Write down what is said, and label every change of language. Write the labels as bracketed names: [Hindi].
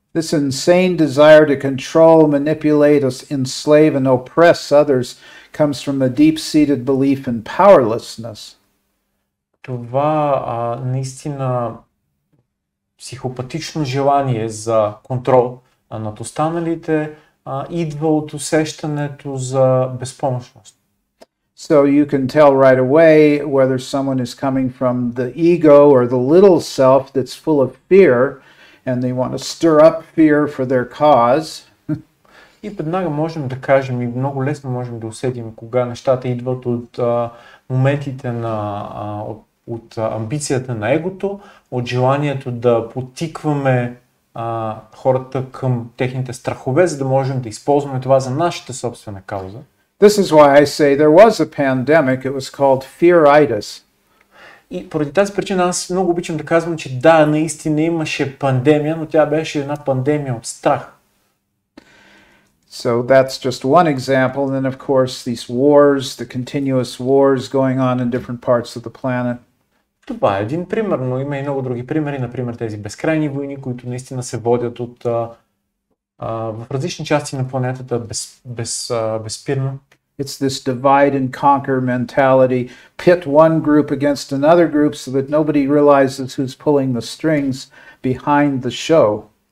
[English] This insane desire to control, manipulate, enslave and oppress others comes from a deep-seated belief in powerlessness. [Bulgarian] Това наистина психопатично желание за контрол над останалите идва от усещането за безпомощност. [English] So you can tell right away whether someone is coming from the ego or the little self that's full of fear and they want to stir up fear for their cause. [Bulgarian] И веднага можем да кажем и много лесно можем да усетим кога нещата идват от моментите от амбицията на егото, от желанието да подтикваме хората към техните страхове, за да можем да използваме това за нашата собствена кауза. [English] This is why I say there was a pandemic. It was called fearitis. [Bulgarian] И поради тази причина аз много обичам да казвам, че да, наистина имаше пандемия, но тя беше една пандемия от страх. [English] So that's just one example. And then, of course, these wars, the continuous wars going on in different parts of the planet. [Bulgarian] Това е един пример, но има и много други примери, например тези безкрайни войни, които наистина се водят в различни части на планетата безспирно. [English] It's this divide and conquer mentality, pit one group against another group so that nobody realizes who's pulling the strings behind the show.